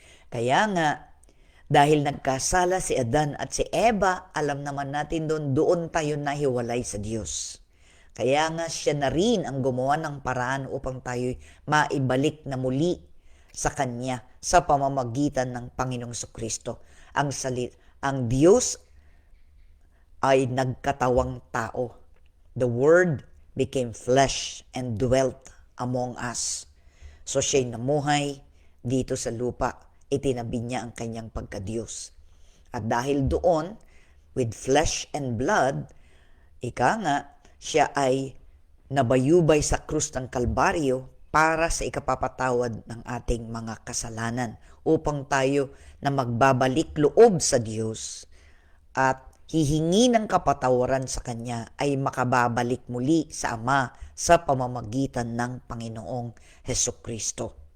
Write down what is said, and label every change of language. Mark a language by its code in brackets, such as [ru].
[tl] Kaya nga, dahil nagkasala si Adan at si Eva, alam naman natin doon tayo nahiwalay sa Diyos. Kaya nga siya na rin ang gumawa ng paraan upang tayo maibalik na muli sa Kanya sa pamamagitan ng Panginoong Jesucristo. Ang Diyos ay nagkatawang tao. [en] The Word became flesh and dwelt among us. [tl] So siya'y namuhay dito sa lupa. Itinabi niya ang kanyang pagka-Diyos. At dahil doon, [en] with flesh and blood, [tl] ika nga, siya ay nabayubay sa krus ng Kalbaryo para sa ikapapatawad ng ating mga kasalanan upang tayo na magbabalik loob sa Diyos at hihingi ng kapatawaran sa Kanya ay makababalik muli sa Ama sa pamamagitan ng Panginoong Hesukristo.